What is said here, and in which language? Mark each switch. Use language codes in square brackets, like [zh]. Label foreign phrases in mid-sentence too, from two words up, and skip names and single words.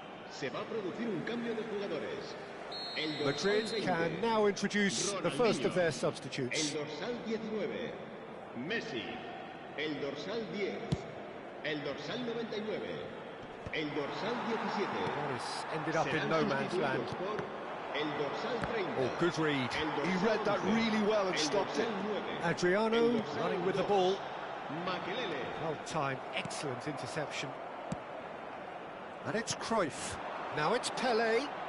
[es] Se va a producir un cambio de jugadores. [en] Madrid can now introduce the first of their substitutes. [es] El dorsal 19, Messi. El dorsal 10, el dorsal 99, el dorsal 17. [en] This ended up in no man's land. [es] El dorsal 30. [en] Oh, good read. He read that really well and stopped it. Adriano running with the ball. Makelele. Well timed, excellent interception. And it's Cruyff. Now it's Pelé.